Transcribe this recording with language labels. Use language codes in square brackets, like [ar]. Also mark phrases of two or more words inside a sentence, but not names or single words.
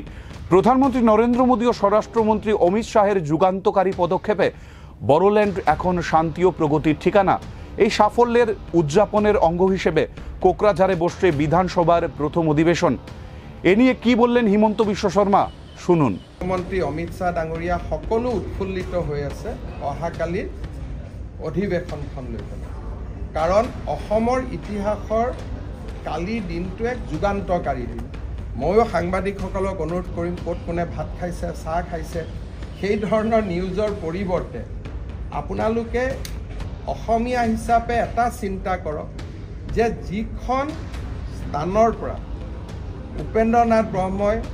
[bn] প্রধানমন্ত্রী নরেন্দ্র মোদী ও স্বরাষ্ট্রমন্ত্রী অমিত শাহের যুগান্তকারী পদক্ষেপে বড়োল্যান্ড এখন শান্তি ও প্রগতির ঠিকানা। এই সাফল্যের উদযাপনের অঙ্গ হিসেবে কোকরাঝাড়ে বসছে বিধানসভার প্রথম অধিবেশন। এ নিয়ে কি বললেন হিমন্ত বিশ্ব শর্মা, শুনুন। [as] মন্ত্রী অমিত শাহ ডাঙৰীয়া সকলো উৎফুল্লিত হৈ আছে অহাকালিৰ অধিৱেশনখন লৈ পেলাই। কাৰণ অসমৰ ইতিহাসৰ কালিৰ দিনটো এক যুগান্তকাৰী দিন। ময়ো সাংবাদিকসকলক অনুৰোধ কৰিম, ক'ত কোনে ভাত খাইছে, চাহ খাইছে, সেই ধৰণৰ নিউজৰ পৰিৱৰ্তে আপোনালোকে অসমীয়া হিচাপে এটা চিন্তা কৰক যে যিখন স্থানৰ পৰা উপেন্দ্ৰনাথ ব্ৰহ্মই